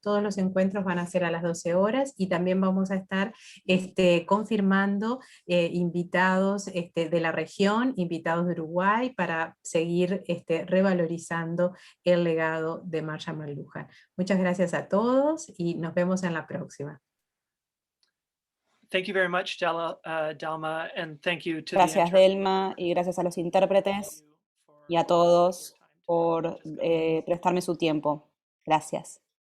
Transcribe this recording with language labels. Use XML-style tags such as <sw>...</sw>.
<es>Todos los encuentros van a ser a las 12 horas y también vamos a estar confirmando invitados de la región, invitados de Uruguay, para seguir revalorizando el legado de Marshall McLuhan. Muchas gracias a todos y nos vemos en la próxima.</es> <en>Thank you very much, Delma, and thank you to</en> <es>Gracias, Delma, y gracias a los intérpretes y a todos por prestarme su tiempo. Gracias.</es>